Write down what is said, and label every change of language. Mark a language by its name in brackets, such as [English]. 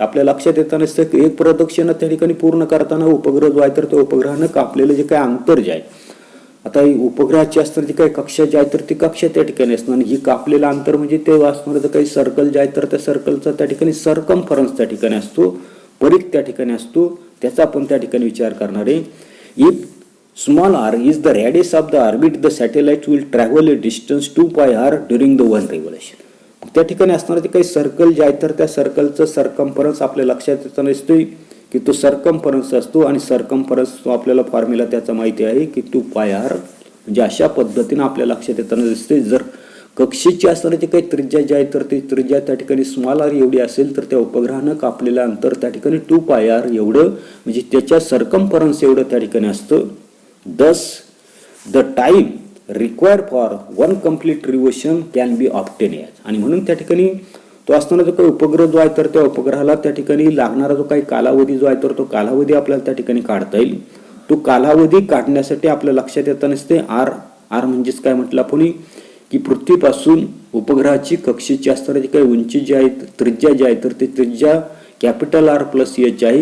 [Marathi] आपल्या लक्षात येताना असतं की एक प्रदक्षिणा त्या ठिकाणी पूर्ण करताना उपग्रह जो आहे तर त्या उपग्रहानं कापलेलं जे काही अंतर जे आहे, आता उपग्रहाची असणारी जी काही कक्षा जी आहे तर ती कक्षा त्या ठिकाणी असणार आणि ही कापलेलं अंतर म्हणजे ते असणारं काही सर्कल जे आहे तर त्या सर्कलचा त्या ठिकाणी सर्कम्फरन्स त्या ठिकाणी असतो, परिघ त्या ठिकाणी असतो. त्याचा आपण त्या ठिकाणी विचार करणार आहे. [English] If small r is the radius of the orbit, the satellite will travel a distance 2πr during the 1 revolution. [Marathi] त्या ठिकाणी असणारे ते काही सर्कल जे आहे तर त्या सर्कलचं सर्कम्फरन्स आपल्या लक्षात येताना दिसतोय की तो सर्कम्फरन्स असतो आणि सर्कम्फरन्स आपल्याला फॉर्म्युला त्याचा माहिती आहे की 2πr. म्हणजे अशा पद्धतीने आपल्या लक्षात येताना दिसते. जर कक्षेची असणारी ते काही त्रिज्या जी आहे तर ती त्रिज्या त्या ठिकाणी स्मॉल r एवढी असेल तर त्या उपग्रहानं कापलेलं अंतर त्या ठिकाणी 2πr एवढं म्हणजे त्याच्या सर्कम्फरन्स एवढं त्या ठिकाणी असतं. [English] Thus, the time required for 1 complete revolution can be obtained. [Marathi] आणि म्हणून त्या ठिकाणी तो असताना जो काही उपग्रह जो आहे तर त्या उपग्रहाला त्या ठिकाणी लागणारा जो काही कालावधी जो आहे तर तो कालावधी आपल्याला त्या ठिकाणी काढता येईल. तो कालावधी काढण्यासाठी आपल्या लक्षात येतं नसते आर म्हणजेच काय म्हटलं आपण की पृथ्वीपासून उपग्रहाची कक्षेची असणारी काही उंची जी आहे त्रिज्या जी आहे तर ती त्रिज्या कॅपिटल आर प्लस एच आहे.